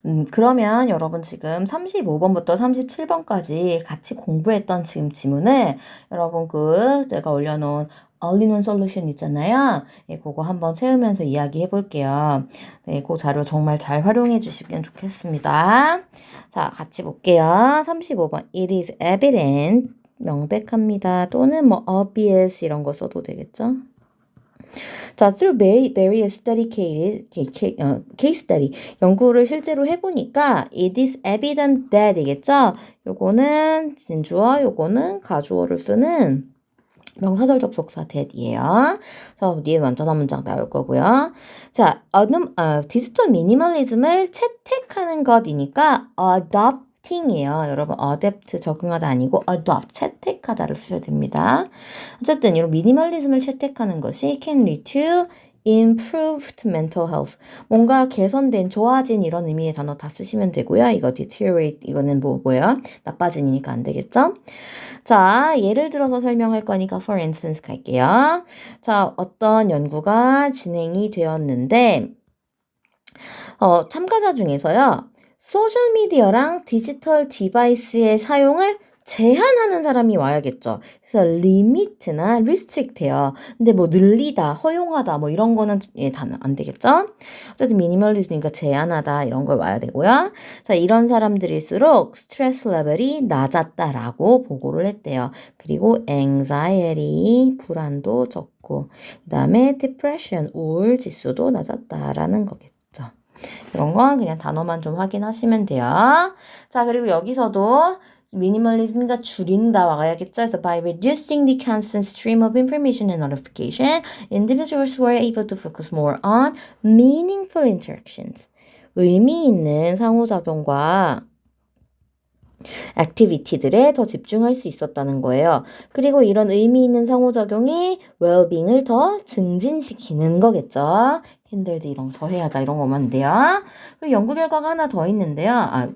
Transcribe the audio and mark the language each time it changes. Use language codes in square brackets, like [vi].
[ko] 그러면 여러분 지금 35번부터 37번까지 같이 공부했던 지금 지문을 여러분 제가 올려놓은 All-in-One Solution 있잖아요. 예, 그거 한번 채우면서 이야기해 볼게요. 네, 그 자료 정말 잘 활용해 주시면 좋겠습니다. 자, 같이 볼게요. 35번. [en] It is evident. [ko] 명백합니다. 또는 뭐 obvious 이런 거 써도 되겠죠? 자, [en] through various case study, [ko] 연구를 실제로 해보니까 [en] it is evident that [ko] 이겠죠? 요거는 진주어, 요거는 가주어를 쓰는 명사절 접속사 that이에요. 그래서 뒤에 완전한 문장 나올 거고요. 자, 디지털 미니멀리즘을 채택하는 것이니까 adopting이에요. 여러분, adapt 적응하다 아니고 adopt 채택하다를 써야 됩니다. 어쨌든 이런 미니멀리즘을 채택하는 것이 [en] can lead to improved mental health. [ko] 뭔가 개선된, 좋아진 이런 의미의 단어 다 쓰시면 되고요. 이거 deteriorate 이거는 뭐예요? 나빠진이니까 안 되겠죠? 자, 예를 들어서 설명할 거니까 for instance 갈게요. 자, 어떤 연구가 진행이 되었는데 참가자 중에서요. 소셜미디어랑 디지털 디바이스의 사용을 제한하는 사람이 와야겠죠. 그래서 limit나 restrict해요. 근데 뭐 늘리다, 허용하다 뭐 이런 거는 단어 안 되겠죠? 어쨌든 minimalism이니까 제한하다 이런 걸 와야 되고요. 자, 이런 사람들일수록 스트레스 레벨이 낮았다라고 보고를 했대요. 그리고 anxiety, 불안도 적고 그다음에 depression, 우울 지수도 낮았다라는 거겠죠. 이런 건 그냥 단어만 좀 확인하시면 돼요. 자, 그리고 여기서도 미니멀리즘과 줄인다 와야겠죠. 그래서 [en] by reducing the constant stream of information and notification, individuals were able to focus more on meaningful interactions. [ko] 의미 있는 상호작용과 액티비티들에 더 집중할 수 있었다는 거예요. 그리고 이런 의미 있는 상호작용이 well-being을 더 증진시키는 거겠죠. 힘들다 이런 저해하다 이런 거면 돼요. 그리고 연구 결과가 하나 더 있는데요.